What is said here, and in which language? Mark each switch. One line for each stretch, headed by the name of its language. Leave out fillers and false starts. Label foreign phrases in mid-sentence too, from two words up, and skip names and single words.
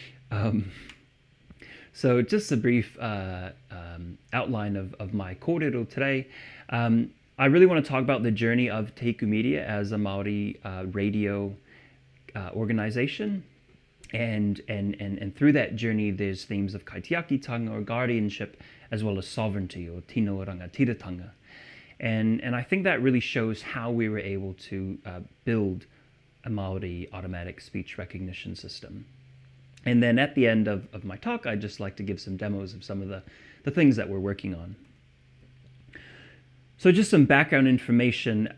English: So just a brief outline of my kōrero today. I really want to talk about the journey of Te Hiku Media as a Māori radio organization. And through that journey, there's themes of kaitiakitanga or guardianship, as well as sovereignty or
Māori: tino rangatiratanga.
English: And I think that really shows how we were able to build a Māori automatic speech recognition system. And then at the end of my talk, I'd just like to give some demos of some of the things that we're working on. So just some background information.